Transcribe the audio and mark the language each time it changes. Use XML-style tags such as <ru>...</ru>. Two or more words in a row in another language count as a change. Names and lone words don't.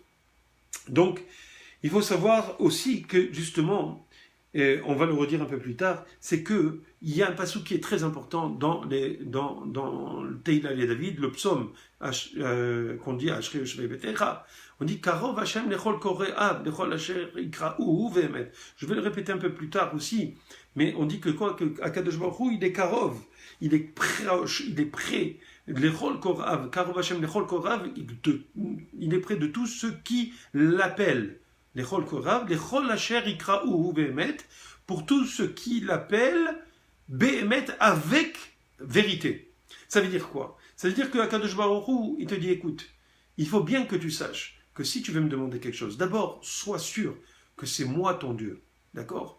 <fr>Donc, il faut savoir aussi que justement, et on va le redire un peu plus tard, c'est qu'il y a un passage qui est très important dans le Teila et David, le psaume qu'on dit</fr> <he>אשרי יושבי ביתך.</he> <fr>On dit</fr> <he>קרוב ה' לכל קוראיו לכל אשר יקראוהו באמת.</he> <fr>Je vais le répéter un peu plus tard aussi, mais on dit que quoi, que</fr> <he>הקדוש ברוך הוא,</he> <fr>il est Karov, il est près.</fr> <he>לכל קוראיו, קרוב ה' לכל קוראיו,</he> <fr>il est près de tous ceux qui l'appellent.</fr> <he>לכל קוראיו, לכל אשר יקראוהו באמת,</he> <fr>pour tous ceux qui l'appellent be'emet, avec vérité. Ça veut dire quoi? Ça veut dire que</fr> <he>הקדוש ברוך הוא,</he> <fr>il te dit, écoute, il faut bien que tu saches que si tu veux me demander quelque chose, d'abord, sois sûr que c'est moi ton Dieu, d'accord?</fr>